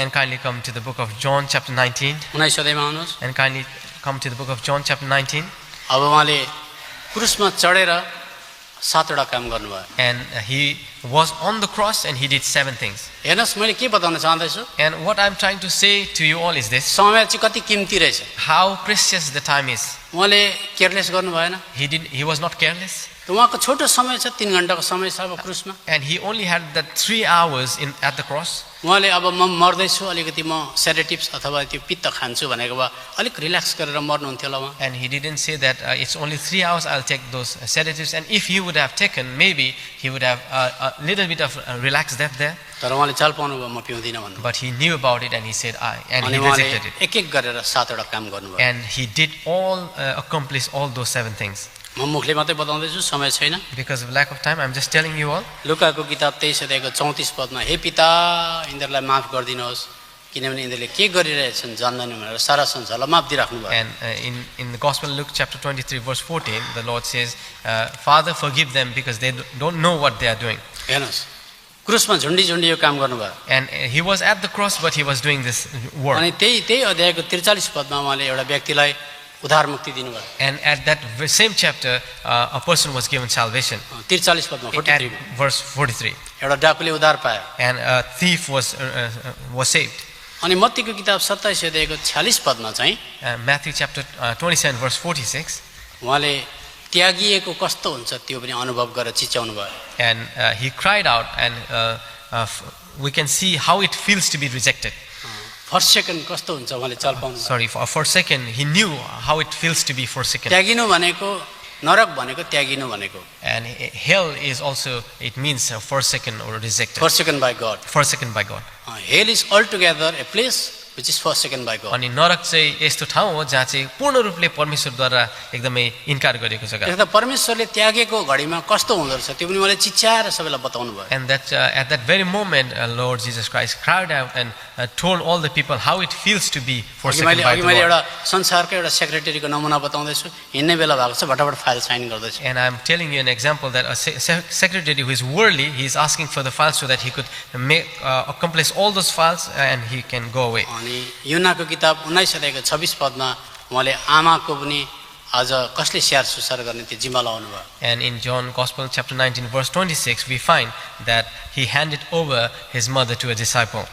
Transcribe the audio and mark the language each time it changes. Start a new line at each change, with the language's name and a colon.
English: And kindly come to the book of John chapter 19.
Nepali: 19 अध्यायमा आउनुहोस्।
English: And kindly come to the book of John chapter 19.
Nepali: अब उहाँले क्रुसमा चढेर 7 वटा काम गर्नुभयो।
English: And he was on the cross and he did 7 things.
Nepali: हेर्नुहोस्, मैले के बताउन चाहन्दैछु,
English: And what I'm trying to say to you all is this:
Nepali: समय चाहिँ कति कीमती रहेछ।
English: how precious the time is.
Nepali: उहाँले केयरलेस गर्नु भएन।
English: He was not careless.
Nepali: त उहाँको छोटो समय छ, 3 घण्टाको समय छ अब क्रुसमा।
English: And he only had that 3 hours at the cross.
Nepali: उहाँले अब म मर्दैछु, अलिकति म सेडेटिभ्स अथवा त्यो पित्त खान्छु भनेको भए अलिक रिल्याक्स गरेर मर्नुहुन्थ्यो होला उहाँ।
English: And he didn't say that it's only 3 hours, I'll take those sedatives. And if he would have taken, maybe he would have a little bit of relaxed that there.
Nepali: तर उहाँले चाल पाउनु भयो, म पिउँदिनँ भन्नु।
English: But he knew about it and he said, and
Nepali: अनि
English: he
Nepali: उहाँले
English: rejected it.
Nepali: एक गरेर 7 वटा काम गर्नुभयो।
English: And he did accomplish all those 7 things.
Nepali: म मुखले मात्रै बताउँदैछु, समय छैन।
English: Because of lack of time, I'm just telling you all.
Nepali: लुकाको किताब 23 अध्यायको 34 पदमा, हे पिता, यिनीहरूलाई माफ गरिदिनुहोस् किनभने यिनीहरूले के गरिरहेछन् जान्दैनन् भनेर सारा संसारलाई माफ दिइराख्नु भयो।
English: And in the Gospel of Luke chapter 23 verse 14, the Lord says, Father, forgive them because they don't know what they are doing.
Nepali: हेर्नुहोस्, क्रुसमा झुन्डी यो काम गर्नुभयो।
English: And he was at the cross, but he was doing this work.
Nepali: अनि त्यही अध्यायको 43 पदमा उहाँले एउटा व्यक्तिलाई उद्धार मुक्ति दिनुभयो।
English: And at that same chapter, a person was given salvation.
Nepali: 43 पदमा, 43 मा
English: Verse 43.
Nepali: एउटा डाकुले उद्धार पायो।
English: And a thief was saved.
Nepali: अनि मत्तीको किताब 27 अध्यायको 46 पदमा चाहिँ
English: Matthew chapter 27 verse 46.
Nepali: उहाँले त्यागिएको कस्तो हुन्छ त्यो पनि अनुभव गरेर चिच्याउनु भयो।
English: And he cried out and we can see how it feels to be rejected. First second
Nepali: कस्तो हुन्छ उहाँले चाल पाउनु
English: Sorry, for forsaken, he knew how it feels to be forsaken.
Nepali: त्यागिनु भनेको नरक भनेको त्यागिनु भनेको
English: And hell is also, it means forsaken or rejected. forsaken by God. Forsaken by God. Hell is altogether a place which is forsaken by God.
Nepali: अनि नरक चाहिँ यस्तो ठाउँ हो जहाँ चाहिँ पूर्ण रूपले परमेश्वरद्वारा एकदमै इन्कार गरेको जग्गा. त्यसले परमेश्वरले त्यागेको घडीमा कस्तो हुँदो रहेछ त्यो पनि मलाई चिच्याएर सबैलाई बताउनु भयो.
English: And that at that very moment, Lord Jesus Christ cried out and told all the people how it feels to be forsaken by the
Nepali: मैले
English: Lord.
Nepali: एउटा संसारको एउटा सेक्रेटरीको नमुना बताउँदैछु. हिँड्ने बेला भएको छ फटाफट फाइल साइन गर्दैछु.
English: And I'm telling you an example that a secretary who is worldly, he is asking for the files so that he could accomplish all those files and he can go away.
Nepali: अनि युनाको किताब 19 अध्यायको 26 पदमा उहाँले आमाको पनि आज कसले स्याहार सुसार गर्ने त्यो जिम्मा लाउनु भयो.
English: And in John Gospel chapter 19 verse 26 we find that he handed over his mother to a disciple.